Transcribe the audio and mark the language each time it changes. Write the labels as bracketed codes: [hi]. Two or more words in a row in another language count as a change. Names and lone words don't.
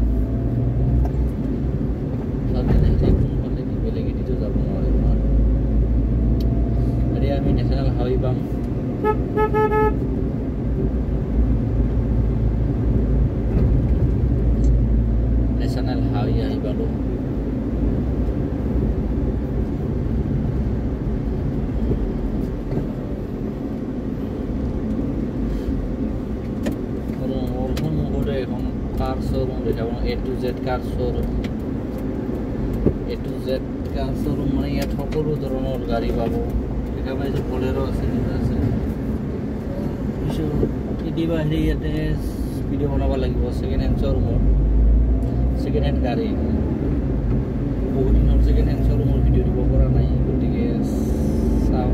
[as] কোনোফালে কি বেলেগ এদিতো যাব নোৱাৰিম আৰু আমি [en] National Highway [as] পাম [en] National Highway [as] আহি পালোঁ [hi] कार शोरूम देखा A to Z कार शोरूम [as] মানে ইয়াত সকলো ধৰণৰ গাড়ী পাব দেখা পাইছো বলেৰো আছে কেতিয়াবা হেৰি ইয়াতে ভিডিঅ' বনাব লাগিব [en] second hand showroomৰ second hand [as] গাড়ী বহুত দিনৰ [en] second hand showroomৰ [as] ভিডিঅ' দিব পৰা নাই গতিকে চাওক